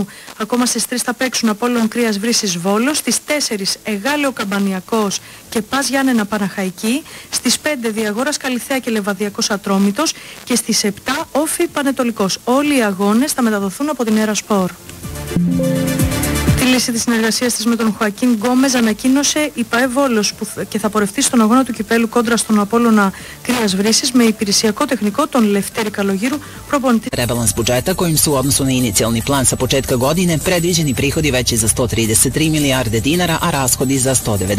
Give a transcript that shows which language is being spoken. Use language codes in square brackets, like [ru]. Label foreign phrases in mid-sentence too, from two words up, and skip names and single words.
[el] Ακόμα στις 3 θα παίξουν Απόλλων Κρίας Βρύσης Βόλος, στις 4 Εγάλεο Καμπανιακός και Πας Γιάννενα Παναχαϊκή, στις 5 Διαγόρας Καλυθέα και Λεβαδιακός Ατρόμητος και στις 7 Όφη Πανετολικός. Όλοι οι αγώνες θα μεταδοθούν από την Έρα Σπορ. Τη λύση της συνεργασίας της με τον Χωακίν Γκόμεζ ανακοίνωσε η ΠΑΕ Βόλος και θα πορευτεί στον αγώνα του Κυπέλλου κόντρα στον Απόλλωνα Κρίας Βρύσης με υπηρεσιακό τεχνικό τον Λευτέρη Καλογύρου, προπονητή. [sr] Rebalans budžeta kojim su u odnosu na inicijalni plan sa početka godine predviđeni prihodi veći za 133 milijarde dinara, a rashodi za 190.